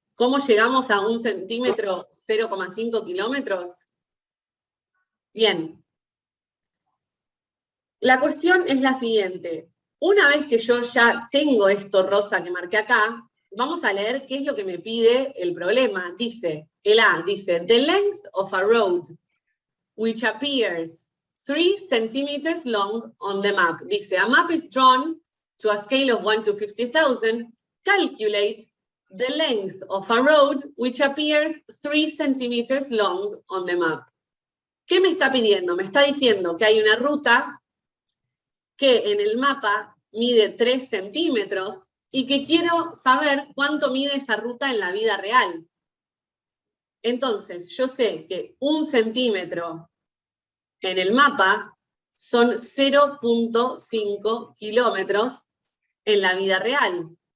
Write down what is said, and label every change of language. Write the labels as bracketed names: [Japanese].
[Spanish] ¿Cómo llegamos a 1 centímetro 0,5 kilómetros? Bien. La cuestión es la siguiente. Una vez que yo ya tengo esto rosa que marqué acá, vamos a leer qué es lo que me pide el problema. Dice, el A dice, [English] the length of a road which appears 3 centimeters long on the map. Dice, a map is drawn to a scale of 1 to 50,000. Calculate the length of a road which appears 3 centimeters long on the map. [Spanish] ¿Qué me está pidiendo? Me está diciendo que hay una ruta que en el mapa mide 3 centímetros y que quiero saber cuánto mide esa ruta en la vida real. Entonces, yo sé que 1 centímetro en el mapa son 0,5 kilómetros en la vida real.